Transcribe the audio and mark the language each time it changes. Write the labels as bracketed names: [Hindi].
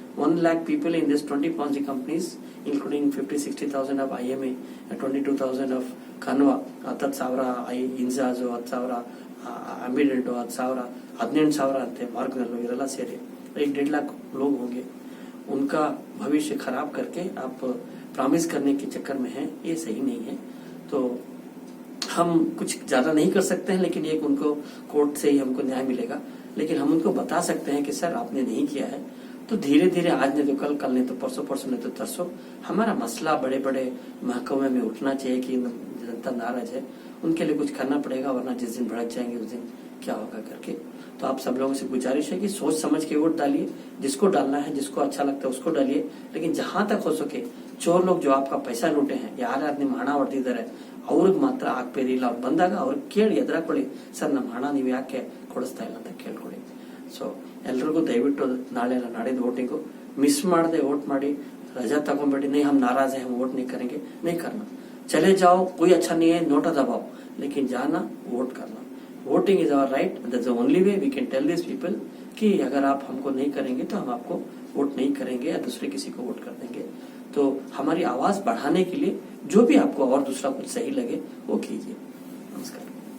[English] 1 lakh people in this 20 Ponzi companies, including 50,000-60,000 of IMA, 22,000 of Canva, 10,000 Inzaz, 10,000 Ambident, 10,000 18,000 [Kannada] ಅಂತೆ ಮಾರ್ಗದಲ್ಲೂ ಇವರೆಲ್ಲ ಸೇರಿ [Hindi] 1.5 लाख लोग होंगे. उनका भविष्य खराब करके आप प्रॉमिस करने के चक्कर में हैं, ये सही नहीं है. तो हम कुछ ज्यादा नहीं कर सकते हैं, लेकिन एक उनको कोर्ट से ही हमको न्याय मिलेगा. लेकिन हम उनको बता सकते हैं कि सर आपने नहीं किया है, तो धीरे धीरे आज नहीं तो कल, कल नहीं तो परसों, परसों नहीं तो तरसों हमारा मसला बड़े बड़े महकमे में उठना चाहिए कि जनता नाराज है, उनके लिए कुछ करना पड़ेगा, वरना जिस दिन भड़क जाएंगे उस दिन क्या होगा करके. तो आप सब लोगों से गुजारिश है कि सोच समझ के वोट डालिए, जिसको डालना है, जिसको अच्छा लगता है उसको डालिए. लेकिन जहां तक हो सके चोर लोग जो आपका पैसा लूटे हैं, [Kannada] ಯಾರ್ಯಾರು ನಿಮ್ಮ ಹಣ ಹೊಡೆದಿದ್ದಾರೆ ಅವ್ರಿಗೆ ಮಾತ್ರ ಹಾಕ್ಬೇಡಿ. ಇಲ್ಲ ಅವ್ರು ಬಂದಾಗ ಅವ್ರಿಗೆ ಕೇಳಿ ಎದುರಾಕೊಳ್ಳಿ, ಸರ್ ನಮ್ಮ ಹಣ ನೀವು ಯಾಕೆ ಕೊಡಿಸ್ತಾ ಇಲ್ಲ ಅಂತ ಕೇಳ್ಕೊಳ್ಳಿ. ಸೊ ಎಲ್ರಿಗೂ ದಯವಿಟ್ಟು ನಾಳೆ ಇಲ್ಲ ನಾಡಿದ್ದು ವೋಟಿಂಗು ಮಿಸ್ ಮಾಡದೆ वोट ಮಾಡಿ, रजा तಗೊಂಬೇಡಿ. [Hindi] नहीं हम नाराज है, हम वोट नहीं करेंगे, नहीं करना. चले जाओ, कोई अच्छा नहीं है, नोटा दबाओ, लेकिन जाना वोट करना. [English] voting is our right, that's the only way we can tell this people [Hindi] कि अगर आप हमको नहीं करेंगे तो हम आपको वोट नहीं करेंगे या दूसरे किसी को वोट कर देंगे. तो हमारी आवाज बढ़ाने के लिए जो भी आपको और दूसरा कुछ सही लगे वो कीजिए. नमस्कार.